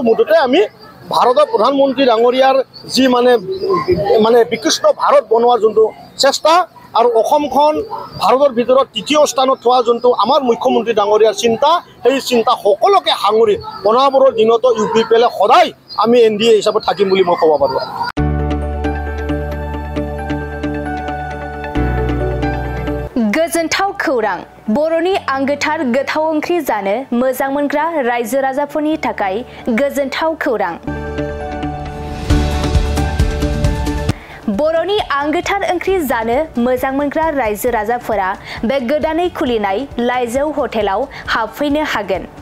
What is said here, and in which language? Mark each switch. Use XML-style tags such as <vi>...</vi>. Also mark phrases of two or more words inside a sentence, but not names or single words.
<as>মুঠতে আমি ভাৰতৰ প্ৰধানমন্ত্ৰী ডাঙৰীয়াৰ যি মানে বিকৃষ্ট ভাৰত বনোৱাৰ যোনটো চেষ্টা আৰু অসমখন ভাৰতৰ ভিতৰত 3য় স্থানত থোৱা যোনটো আমাৰ মুখ্যমন্ত্ৰী ডাঙৰীয়াৰ চিন্তা, সেই চিন্তা সকলোকে সাঙুৰি অনাগত দিনতো UPPL সদায় আমি NDA হিচাপে থাকিম বুলি মই ক'ব পাৰোঁ।</as> <brx>गोजोनथाव खौरां बर'नि आंगोथार गोथाव ओंख्रि जानो मोजां मोनग्रा रायजो राजाफोरनि थाखाय गोजोनथाव खौरां। बर'नि आंगोथार ओंख्रि जानो मोजां मोनग्रा रायजो राजाफोरा बे गोदानै खुलिनाय लाइजौ हटेलाव हाबफैनो हागोन।</brx>